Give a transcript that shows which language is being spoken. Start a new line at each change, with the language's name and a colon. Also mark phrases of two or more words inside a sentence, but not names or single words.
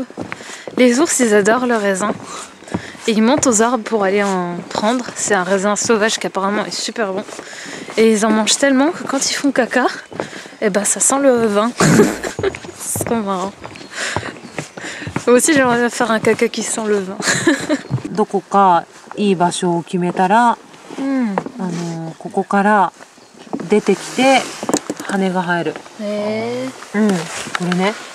French: Les ours, ils adorent le raisin. Et ils montent aux arbres pour aller en prendre. C'est un raisin sauvage qui apparemment est super bon. Et ils en mangent tellement que quand ils font caca, eh ben ça sent le vin. C'est trop marrant. Moi aussi j'aimerais bien faire un caca qui sent le vin.
Japanese: どこかいい場所を決めたら、ここから出てきて羽が生える。これね。